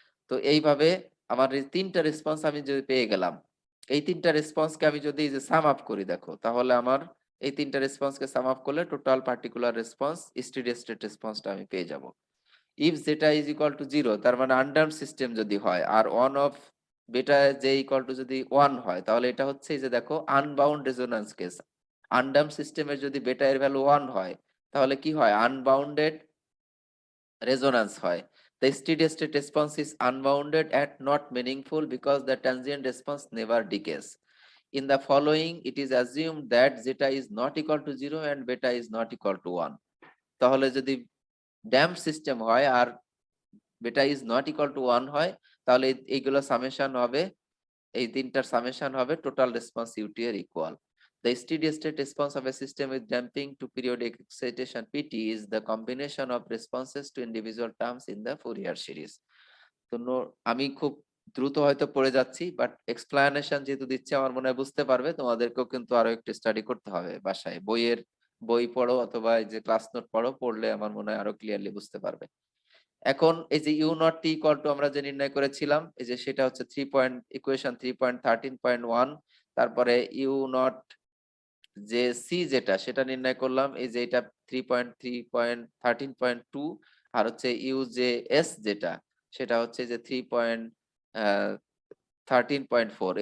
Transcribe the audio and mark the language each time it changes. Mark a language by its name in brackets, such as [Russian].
[Bangla] তো এইভাবে আমার এই তিনটা রেসপন্স আমি যদি পেয়ে গেলাম, এই তিনটা রেসপন্সকে আমি যদি এই যে সাম আপ করি দেখো, তাহলে আমার এই তিনটা রেসপন্সকে সাম আপ করলে total particular response steady state রেসপন্সটা আমি পেয়ে যাব। [English] if যেটা is equal to 0, [Bangla] তার মানে আনড্যাম্পড সিস্টেম যদি হয় আর বেটা জে ইকুয়াল টু যদি 1 হয় তাহলে এটা হচ্ছে এই যে দেখো আনবাউন্ড রেজোন্যান্স কেস। আনডাম্প সিস্টেমের যদি বেটা এর ভ্যালু 1 হয় তাহলে কি হয়? আনবাউন্ডেড রেজোন্যান্স হয়। [English] The steady state response is unbounded and not meaningful because the transient response never decays. In the following, it is assumed that zeta is not equal to 0 and beta is not equal to 1. [Bangla] তাহলে যদি damp system হয় আর বেটা is not equal to 1 হয় তাহলে এইগুলো summation হবে, এই তিনটার সামেশন হবে টোটাল রেসপন্স ইউটি এর equal. [English] The steady state response of a system with damping to periodic excitation PT is the combination of responses to individual terms in the Fourier series. [Bangla] তো আমি খুব দ্রুত হয়তো পড়ে যাচ্ছি, বাট এক্সপ্লানেশন যেহেতু দিচ্ছে আমার মনে হয় বুঝতে পারবে। তোমাদেরকেও কিন্তু আরো একটু স্টাডি করতে হবে বাসায়, বই পড়ো অথবা এই যে ক্লাস নোট পড়ো, পড়লে আমার মনে হয় আরো ক্লিয়ারলি বুঝতে পারবে। এখন এই যে you not T equal to আমরা যে নির্ণয় করেছিলাম, এই যে সেটা হচ্ছে 3.13.1, তারপরে ইউ নট যে সি যেটা সেটা নির্ণয় করলাম, এই যে এটা 3.13.2, আর হচ্ছে ইউ যে এস যেটা সেটা হচ্ছে যে 3.13.4।